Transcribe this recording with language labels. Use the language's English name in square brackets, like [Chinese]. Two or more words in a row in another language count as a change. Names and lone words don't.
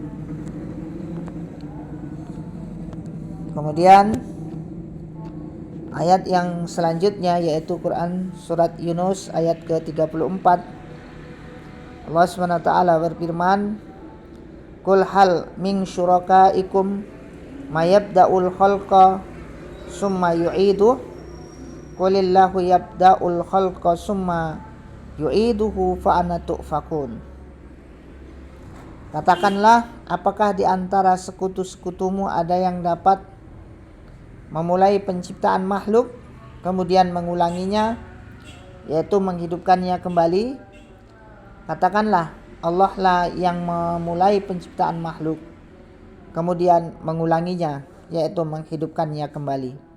[Indonesian] Kemudian ayat yang selanjutnya yaitu Quran surat Yunus ayat ke-34. Allah SWT berfirman, [Arabic] قُلْ هَلْ مِن شُرَكَائِكُم مَّن يَبْدَأُ الْخَلْقَ ثُمَّ يُعِيدُهُ قُلِ اللَّهُ يَبْدَأُ الْخَلْقَ ثُمَّ يُعِيدُهُ فَأَنَّىٰ تُؤْفَكُونَ. [Indonesian] Katakanlah, apakah di antara sekutu-sekutumu ada yang dapat memulai penciptaan makhluk, kemudian mengulanginya, yaitu menghidupkannya kembali. Katakanlah, Allah lah yang memulai penciptaan makhluk, kemudian mengulanginya, yaitu menghidupkannya kembali.